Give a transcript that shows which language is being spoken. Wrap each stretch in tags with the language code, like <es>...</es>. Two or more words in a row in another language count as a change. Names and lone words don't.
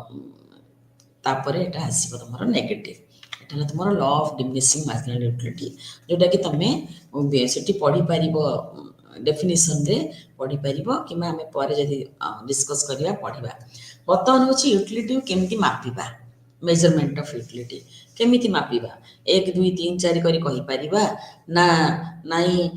<or>ତାପରେ ଏଟା ଆସିବ ତମର ନେଗେଟିଭ ଏଟା ହେଲା ତମର</or> <en>law of diminishing marginal utility</en> <or>ଯେଉଁଟା କି ତମେ ସେଠି ପଢି ପାରିବ ଡେଫିନେସନ ରେ ପଢି ପାରିବ କିମ୍ବା ହମେ ପରେ ଯଦି ଡିସକସ କରିଆ ପଢିବା ବର୍ତ୍ତମାନ ହେଉଛି ୟୁଟିଲିଟି କେମିତି ମାପିବା</or> <en>measurement of utility</en> <or>କେମିତି ମାପିବା 1 2 3 4 କରି କହି ପାରିବା ନା ନାହିଁ</or>